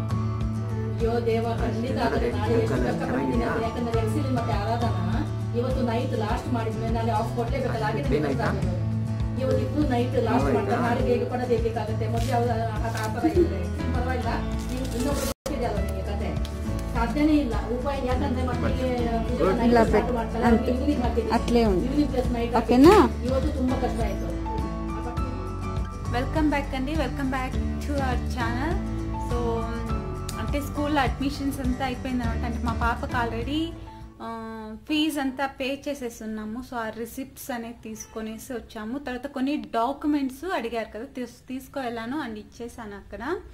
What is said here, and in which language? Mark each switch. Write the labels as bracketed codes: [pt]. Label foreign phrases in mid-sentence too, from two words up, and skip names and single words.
[kn] ಇವತ್ತು [en] night last [kn] ಮಾಡಿದ್ಮೇಲೆ ನಾನು ಆಫ್ ಕೊಡ್ಲೇಬೇಕಲ್ಲ, ಇವತ್ತು [en] night last [kn] ಮಾಡ್ತಾರೆ, ನಾಳೆ ಬೇಗ ಕೂಡ ತೆಗಿಲಿಕ್ಕಾಗುತ್ತೆ. ಮೊದಲು ಆ ಥರ ಇದೆ, ಪರವಾಗಿಲ್ಲ. ಇನ್ನೊಬ್ರು ಗೊತ್ತಿದೆಯಲ್ಲ ನಿಮಗೆ ಕತೆ, ಸಾಧ್ಯನೇ ಇಲ್ಲ ಉಪಾಯ. ಯಾಕಂದ್ರೆ ಮಕ್ಕಳಿಗೆ ಅಟ್ಲೇ ಉಂಟು. [en] evening plus night [kn] ಓಕೆನಾ? ಇವತ್ತು ತುಂಬಾ ಕಷ್ಟ ಆಯ್ತು. [en] welcome back అండి, welcome back to our channel. [te] సో అంటే స్కూల్లో అడ్మిషన్స్ అంతా అయిపోయింది అనమాట. అంటే మా పాపకు ఆల్రెడీ ఫీజ్ అంతా పే చేసేస్తున్నాము. సో ఆ రిసిప్ట్స్ అనేది తీసుకొనేసి వచ్చాము. తర్వాత కొన్ని డాక్యుమెంట్స్ అడిగారు కదా, తీసుకువెళ్ళాను అండ్ ఇచ్చేసాను అక్కడ.